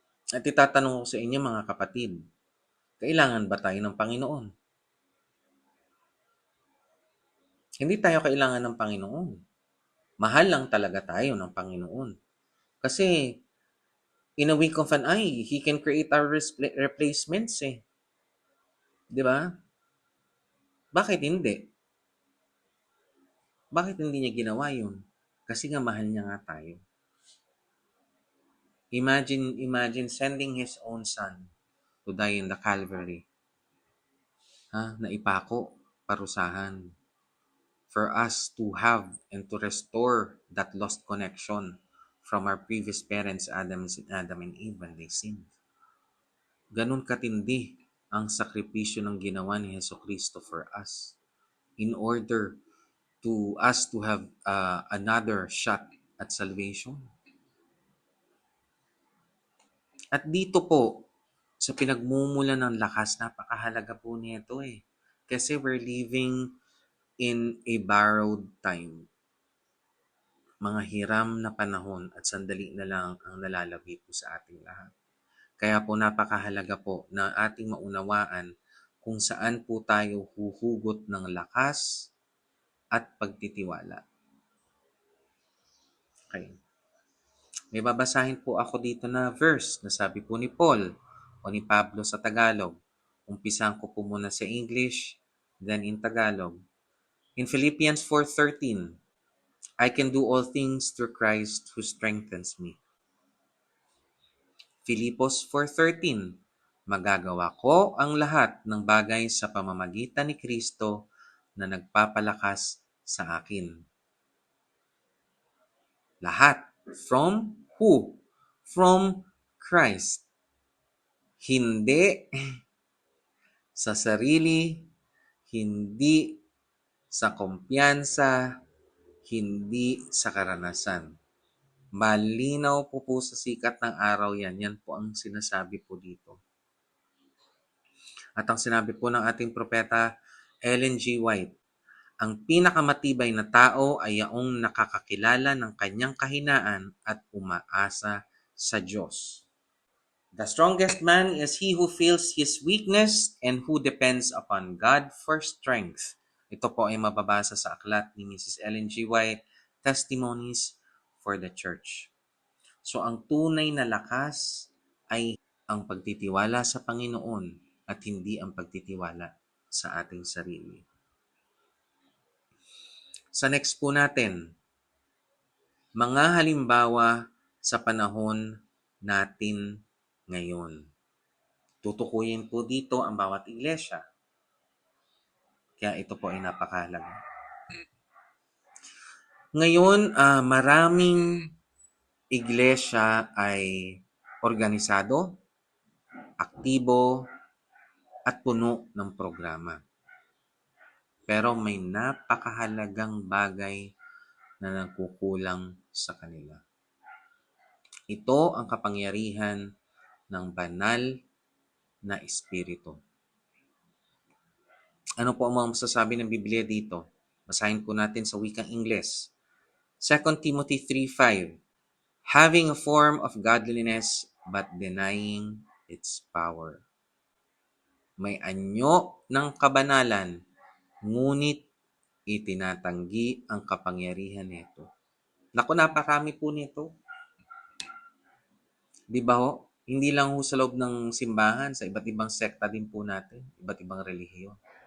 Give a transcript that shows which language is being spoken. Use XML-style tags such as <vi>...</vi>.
<tl>At itatanong ko sa inyo mga kapatid, kailangan ba tayo ng Panginoon? Hindi tayo kailangan ng Panginoon. Mahal lang talaga tayo ng Panginoon.</tl> <en>Kasi, in a wink of an eye, He can create our replacements eh.</en> <tl>Di ba? Bakit hindi? Bakit hindi niya ginawa yun? Kasi nga mahal niya nga tayo.</tl> <en>Imagine sending His own Son to die in the Calvary.</en> <tl>Na ipako, parusahan.</tl> <en>For us to have and to restore that lost connection from our previous parents, Adam and Eve, when they sinned.</en> <tl>Ganun katindi ang sakripisyo ng ginawa ni Jesucristo</tl> <en>for us in order to us to have another shot at salvation.</en> <tl>At dito po, sa pinagmumula ng lakas, napakahalaga po nito eh.</tl> <en>Kasi we're living in a borrowed time.</en> <tl>Mga hiram na panahon at sandali na lang ang nalalabi po sa ating lahat. Kaya po napakahalaga po na ating maunawaan kung saan po tayo huhugot ng lakas at pagtitiwala. Okay. May babasahin po ako dito na verse na sabi po ni Paul o ni Pablo sa Tagalog. Umpisan ko po muna sa English,</tl> <en>then in Tagalog. In Philippians 4:13, I can do all things through Christ who strengthens me.</en> <tl>Filipos 4:13, magagawa ko ang lahat ng bagay sa pamamagitan ni Kristo na nagpapalakas sa akin.</tl> <en>Lahat. From who? From Christ.</en> <tl>Hindi sa sarili, hindi sa kumpiyansa, hindi sa karanasan. Malinaw po sa sikat ng araw yan. Yan po ang sinasabi po dito. At ang sinabi po ng ating propeta Ellen G. White, Ang pinakamatibay na tao ay yaong nakakakilala ng kanyang kahinaan at umaasa sa Diyos.</tl> <en>The strongest man is he who feels his weakness and who depends upon God for strength.</en> <tl>Ito po ay mababasa sa aklat ni Mrs. Ellen G. White, Testimonies for the Church. So ang tunay na lakas ay ang pagtitiwala sa Panginoon at hindi ang pagtitiwala sa ating sarili. Sa next po natin, mga halimbawa sa panahon natin ngayon. Tutukuyin po dito ang bawat iglesia. Kaya ito po ay napakahalaga. Ngayon, maraming iglesia ay organisado, aktibo, at puno ng programa. Pero may napakahalagang bagay na nagkukulang sa kanila. Ito ang kapangyarihan ng banal na espiritu. Ano po ang mga masasabi ng Biblia dito? Basahin po natin sa wikang Ingles.</tl> <en>2 Timothy 3:5, having a form of godliness but denying its power.</en> <tl>May anyo ng kabanalan, ngunit itinatanggi ang kapangyarihan nito. Naku, naparami po nito. Di ba ho? Hindi lang ho sa loob ng simbahan, sa iba't ibang sekta din po natin, iba't ibang relihiyon.</tl>